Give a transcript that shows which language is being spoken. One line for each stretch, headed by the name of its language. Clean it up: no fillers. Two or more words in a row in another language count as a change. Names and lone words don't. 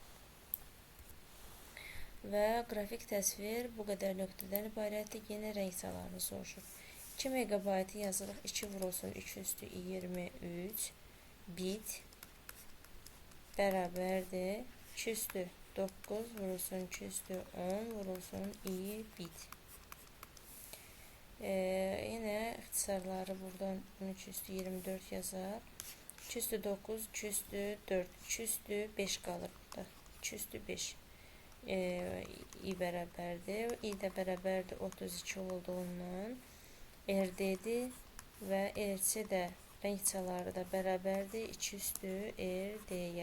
Azerbaijani: Və qrafik təsvir bu qədər nöqtədən ibarətdir. Yenə rəng çalarını soruşur. 2 megabaytı yazırıq. 2 vurulsun 3 üstü 23 bit bərabərdir 2 üstü 9 vurulsun 2 üstü 10 vurulsun i bit. Yine ixtisarları buradan 13 üstü 24 yazar. 2 üstü 9, 2 üstü 4, 2 üstü 5 qalır burada. 2 üstü 5 i bərabərdir. I də bərabərdir 32 olduğundan RD-dir və RC də rəng çaları da bərabərdir 2 üstü RD-yə.